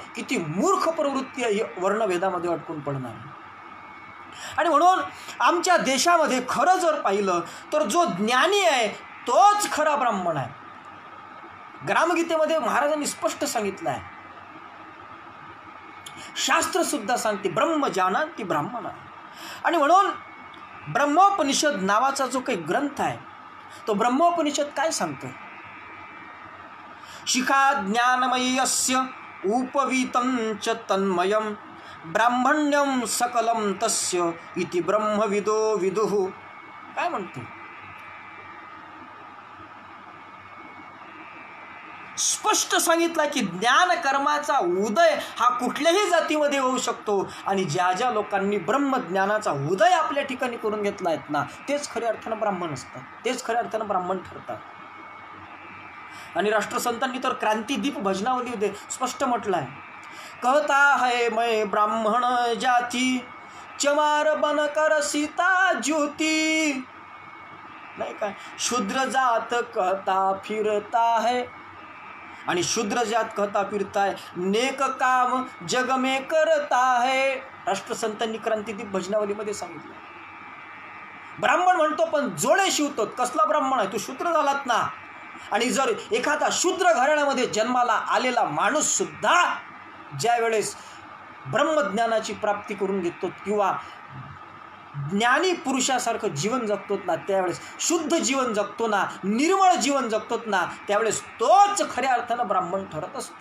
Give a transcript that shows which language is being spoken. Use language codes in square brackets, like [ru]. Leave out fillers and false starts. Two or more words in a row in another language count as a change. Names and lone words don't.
[mr] किती मूर्ख प्रवृत्ती आहे वर्णभेदामध्ये अडकून पडणार. आणि म्हणून आमच्या देशामध्ये खरं जर पाहिलं तर जो ज्ञानी आहे तोच खरा ब्राह्मण आहे. ग्रामगीतेमध्ये महाराजांनी स्पष्ट सांगितलं आहे, शास्त्र सुद्धा सांगते, [sa] ब्रह्म जानाति ब्राह्मणा. [mr] आणि म्हणून ब्रह्मोपनिषद नावाचा जो काही ग्रंथ आहे तो ब्रह्मोपनिषद काय सांगतो? [sa] शिखा ज्ञानमयस्य उपवीतं च तन्मयं ब्राह्मण्यं सकलं तस्य इति ब्रह्मविदो विदुः. [mr] काय म्हणतो? स्पष्ट सांगितलं की ज्ञान कर्माचा उदय हा कुठल्याही जातीमध्ये होऊ शकतो आणि ज्या ज्या लोकांनी ब्रह्मज्ञानाचा उदय आपल्या ठिकाणी करून घेतला आहेत ना, तेच खऱ्या अर्थानं ब्राह्मण असतात, तेच खऱ्या अर्थानं ब्राह्मण ठरतात. आणि राष्ट्रसंतांनी तर क्रांतिदीप भजनावलीमध्ये स्पष्ट म्हटलं आहे, [hi] कहता है मैं ब्राह्मण जाती चमार बन कर सीता ज्योती. [mr] नाही का? [hi] शूद्र जात कहता फिरता है, आणि शूद्र जात कहता फिरता है, नेक काम जग में करता है. [mr] राष्ट्रसंतांनी क्रांतिदीप भजनावलीमध्ये सांगितलं. ब्राह्मण म्हणतो पण जोडे शिवतो. कसला ब्राह्मण आहे? तू शूद्र झालात ना. आणि जर एखादा शूद्र घराण्यामध्ये जन्माला आलेला माणूस सुद्धा ज्या वेळेस ब्रह्मज्ञानाची प्राप्ती करून घेतो किंवा ज्ञानी पुरुषासारखं जीवन जगतो ना, त्यावेळेस शुद्ध जीवन जगतो ना, निर्मळ जीवन जगतो ना, त्यावेळेस तोच खऱ्या अर्थानं ब्राह्मण ठरत असतो.